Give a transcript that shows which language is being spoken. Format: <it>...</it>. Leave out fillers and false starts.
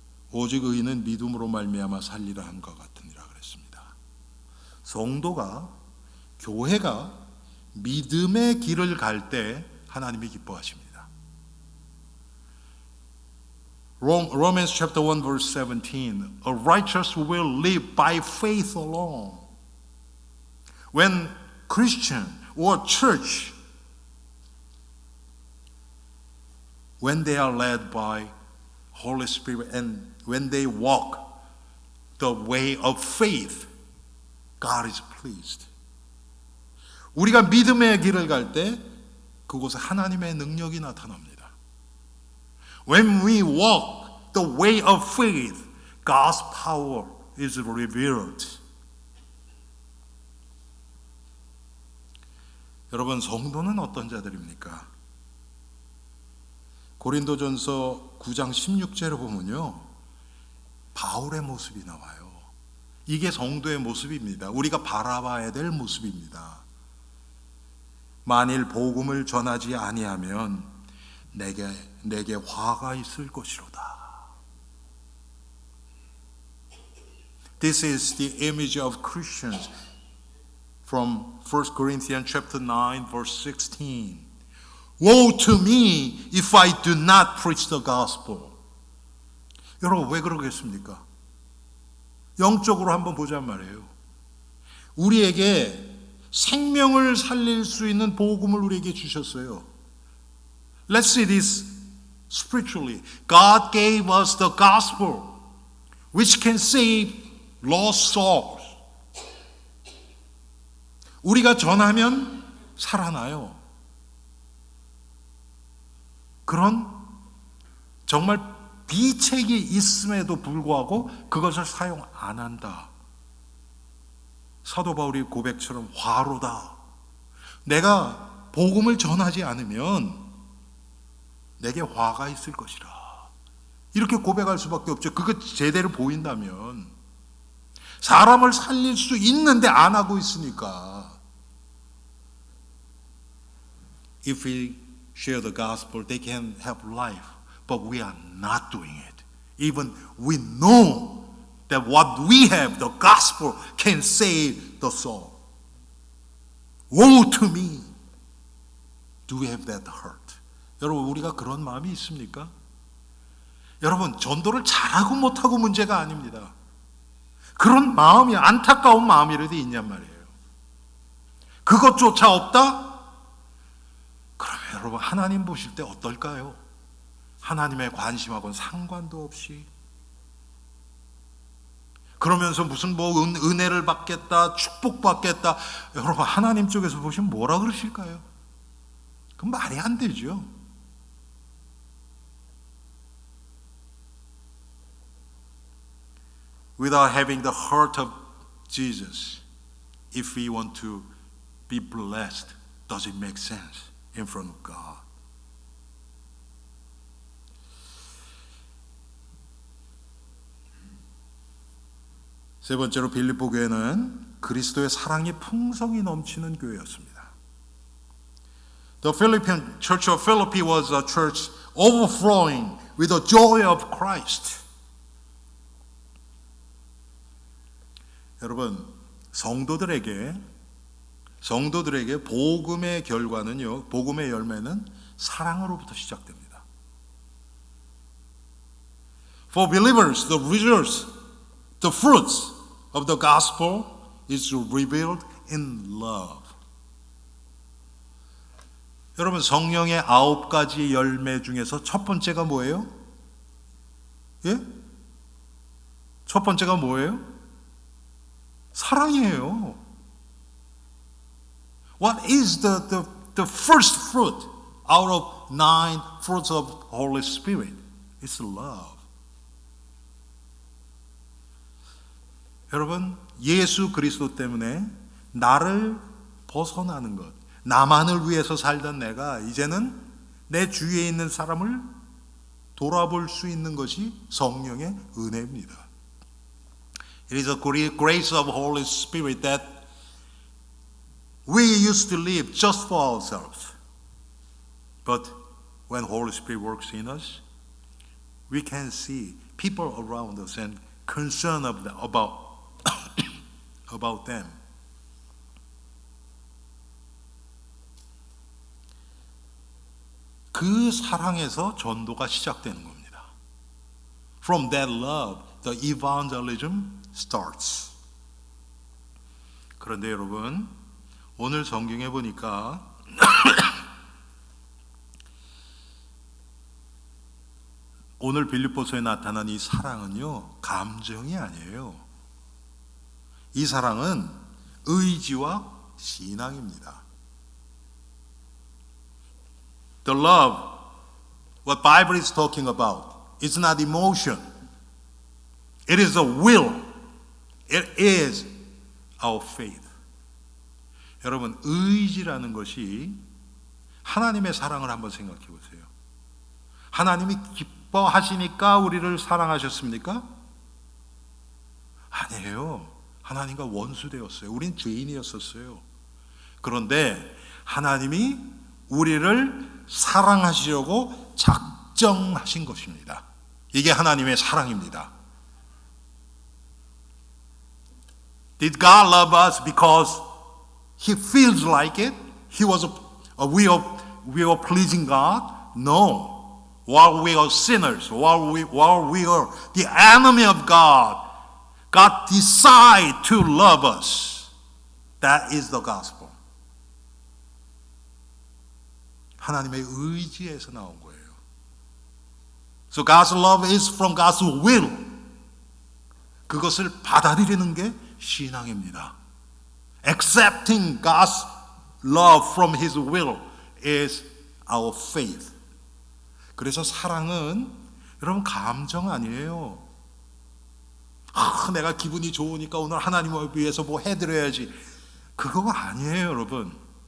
<ko>오직 의인은 믿음으로 말미암아 살리라 함과 같으니라 그랬습니다. 성도가 교회가 믿음의 길을 갈 때 하나님이 기뻐하십니다.</ko> <en>Romans chapter 1 verse 17. A righteous will live by faith alone. When Christian or church when they are led by Holy Spirit and when they walk the way of faith, God is pleased.</en> <ko>우리가 믿음의 길을 갈 때 그곳에 하나님의 능력이 나타납니다.</ko> <en>When we walk the way of faith, God's power is revealed.</en> <ko>여러분, 성도는 어떤 자들입니까? 고린도전서 9장 16절을 보면요. 바울의 모습이 나와요. 이게 성도의 모습입니다. 우리가 바라봐야 될 모습입니다. 만일 복음을 전하지 아니하면 내게 화가 있을 것이로다.</ko> <en>This is the image of Christians from 1 Corinthians chapter 9 verse 16. Woe to me if I do not preach the gospel.</en> <ko>여러분 왜 그러겠습니까? 영적으로 한번 보자는 말이에요. 우리에게 생명을 살릴 수 있는 복음을 우리에게 주셨어요.</ko> <en>Let's see this spiritually. God gave us the gospel which can save lost souls.</en> <ko>우리가 전하면 살아나요. 그런 정말 비책이 있음에도 불구하고 그것을 사용 안 한다. 사도 바울의 고백처럼 화로다. 내가 복음을 전하지 않으면 내게 화가 있을 것이라. 이렇게 고백할 수밖에 없죠. 그거 제대로 보인다면. 사람을 살릴 수 있는데 안 하고 있으니까.</ko> <en>If we share the gospel, they can have life, but we are not doing it. Even we know that what we have, the gospel, can save the soul. Woe to me! Do we have that heart?</en> <ko>여러분, 우리가 그런 마음이 있습니까? 여러분, 전도를 잘하고 못하고 문제가 아닙니다. 그런 마음이, 안타까운 마음이라도 있냔 말이에요. 그것조차 없다? 그러면 여러분, 하나님 보실 때 어떨까요? 하나님의 관심하고는 상관도 없이 그러면서 무슨 은혜를 받겠다, 축복받겠다. 여러분, 하나님 쪽에서 보시면 뭐라 그러실까요? 그건 말이 안 되죠.</ko> <en>Without having the heart of Jesus, if we want to be blessed, does it make sense in front of God?</en> <ko>세 번째로 빌립보 교회는 그리스도의 사랑이 풍성히 넘치는 교회였습니다.</ko> <en>The Philippian Church of Philippi was a church overflowing with the joy of Christ.</en> <ko>여러분, 성도들에게 복음의 결과는요, 복음의 열매는 사랑으로부터 시작됩니다.</ko> <en>For believers, the results, the fruits of the gospel is revealed in love.</en> <ko>여러분, 성령의 9가지 열매 중에서 첫 번째가 뭐예요? 예? 첫 번째가 뭐예요? 사랑이에요.</ko> <en>What is the first fruit out of 9 fruits of Holy Spirit? It's love.</en> <ko>여러분, 예수 그리스도 때문에 나를 벗어나는 것, 나만을 위해서 살던 내가 이제는 내 주위에 있는 사람을 돌아볼 수 있는 것이 성령의 은혜입니다.</ko> <en>It is a grace of Holy Spirit that we used to live just for ourselves. But when Holy Spirit works in us, we can see people around us and concern about them.</en> <ko>그 사랑에서 전도가 시작되는 겁니다.</ko> <en>From that love, the evangelism starts.</en> <ko>그런데 여러분, 오늘 성경에 보니까 오늘 빌립보서에 나타난 이 사랑은요, 감정이 아니에요. 이 사랑은 의지와 신앙입니다.</ko> <en>The love, what Bible is talking about, is not emotion. It is a will. It is our faith.</en> <ko>여러분, 의지라는 것이 하나님의 사랑을 한번 생각해 보세요. 하나님이 기뻐하시니까 우리를 사랑하셨습니까? 아니에요. 하나님과 원수되었어요. 우린 죄인이었었어요. 그런데 하나님이 우리를 사랑하시려고 작정하신 것입니다. 이게 하나님의 사랑입니다.</ko> <en>Did God love us because He feels like it? We were pleasing God? No. While we are sinners, while we are the enemy of God, God decided to love us. That is the gospel.</en> <ko>하나님의 의지에서 나온 거예요.</ko> <en>So God's love is from God's will.</en> <ko>그것을 받아들이는 게 신앙입니다.</ko> <en>Accepting God's love from His will is our faith.</en> <ko>그래서 사랑은 여러분 감정 아니에요. 내가 기분이 좋으니까 오늘 하나님을 위해서 뭐 해드려야지. 그거가 아니에요, 여러분.</ko>